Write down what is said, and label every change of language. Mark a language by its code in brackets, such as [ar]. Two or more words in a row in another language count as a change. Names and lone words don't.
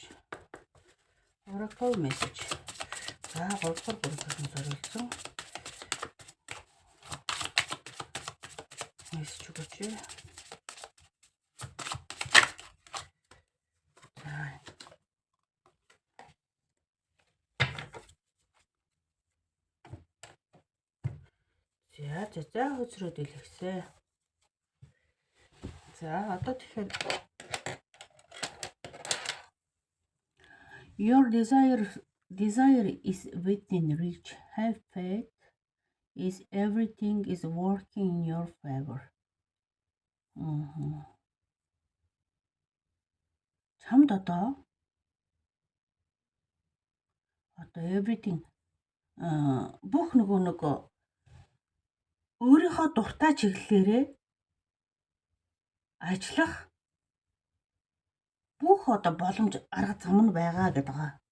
[en] Oracle message. [mn] За 3 дугаар группийн зориулсан мессеж өгөөч. За хөзрөөд илгэсэн. За одоо тэгэхээр [en] your desire is within reach. Have faith is everything is working in your favor. [mn] Чамд одоо everything бүх нөгөө өөрийнхөө дуртай чиглэлээрээ ажиллах бүх одоо боломж арга зам нь байгаа гэдэг байгаа.